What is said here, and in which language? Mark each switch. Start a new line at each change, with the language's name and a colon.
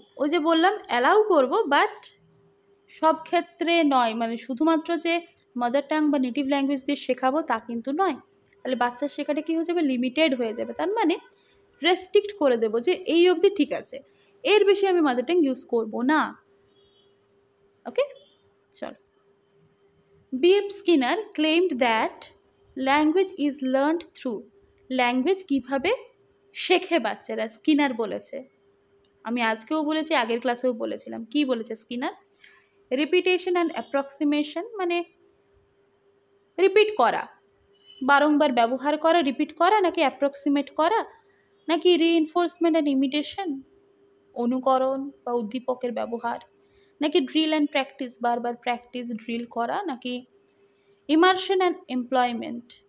Bangla: ওই যে বললাম অ্যালাউ করব বাট সব ক্ষেত্রে নয়, মানে শুধুমাত্র যে মাদার টাং বা নেটিভ ল্যাঙ্গুয়েজ দিয়ে শেখাবো তা কিন্তু নয়। তাহলে বাচ্চার শেখাটা কি হয়ে যাবে? লিমিটেড হয়ে যাবে। তার মানে রেস্ট্রিক্ট করে দেবো যে এই অবধি ঠিক আছে, এর বেশি আমি মাদার টাং ইউজ করবো না। ওকে, চল। B.F.
English: Skinner claimed that language is learned through,
Bangla: language কিভাবে শেখে বাচ্চারা, স্কিনার বলেছে। আমি আজকেও বলেছি, আগের ক্লাসেও বলেছিলাম। কি বলেছে স্কিনার? রিপিটেশন অ্যান্ড অ্যাপ্রক্সিমেশন, মানে রিপিট করা, বারংবার ব্যবহার করা, রিপিট করা, নাকি অ্যাপ্রক্সিমেট করা, নাকি রিইনফোর্সমেন্ট অ্যান্ড ইমিটেশন, অনুকরণ বা উদ্দীপকের ব্যবহার, নাকি ড্রিল অ্যান্ড প্র্যাকটিস, বারবার প্র্যাকটিস ড্রিল করা, নাকি ইমার্শন অ্যান্ড এমপ্লয়মেন্ট।